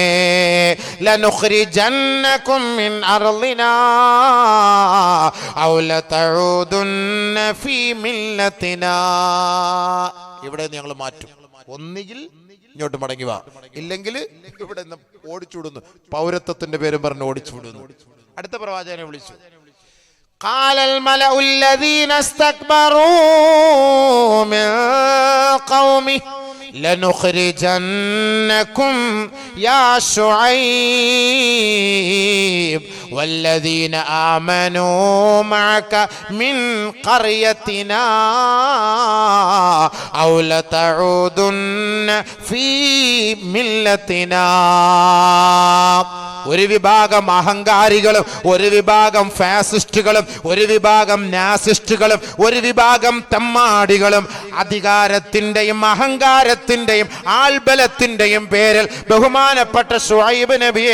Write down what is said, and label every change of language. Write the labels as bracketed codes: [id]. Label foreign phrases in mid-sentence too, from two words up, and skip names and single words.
[ar] لنخرجنكم من أرضنا أو لتعودن في ملتنا. [ml] ഇവിടെ ഞങ്ങൾ മാറ്റും. ഒന്നുകിൽ ഇങ്ങോട്ട് മടങ്ങി വാ, ഇല്ലെങ്കിൽ ഇവിടെ നിന്ന് ഓടിച്ചുവിടുന്നു. പൗരത്വത്തിന്റെ പേരും പറഞ്ഞ് ഓടിച്ചുവിടുന്നു. അടുത്ത പ്രവാചകനെ വിളിച്ചു. [ar] قال الملأ الذين استكبروا من قومه لنخرجنكم يا شعيب والذين آمنوا معك من قريتنا أو لتعودن في ملتنا. [ml] ഒരു വിഭാഗം അഹങ്കാരികളും ഒരു വിഭാഗം ഫാസിസ്റ്റുകളും ഒരു വിഭാഗം നാസിസ്റ്റുകളും ഒരു വിഭാഗം തമ്മാടികളും അധികാരത്തിന്റെയും അഹങ്കാരത്തിന്റെയും ആൾബലത്തിന്റെയും പേരിൽ ബഹുമാനപ്പെട്ട ശുഐബ് നബിയെ